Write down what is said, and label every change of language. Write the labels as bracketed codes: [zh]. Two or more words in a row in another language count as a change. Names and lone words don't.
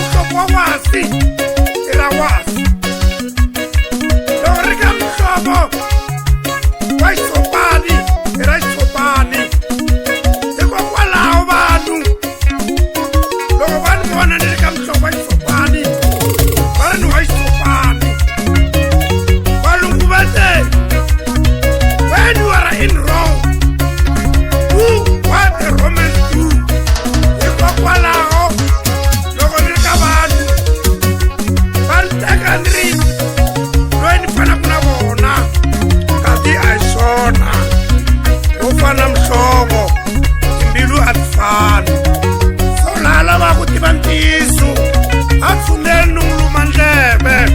[ts] wasi era wasi loko ri ka mhlovo wa xisopani era xisopani hikokwalaho vanhu loko va ni vona ni ri ka mhlovo wa xisopani va ri ni wa xisopani valungu va te [en] when you are in wrong do what the Romans do [ts] hikokwalaho loko ni ri ka vanhu va ni teka ni ri loyi ni fanaku na vona kati a hi swona wo fana mhlovo timbilu a ti fani so laha lava ku tiva ntiyiso a tshuneli ni n'wi luma ndleve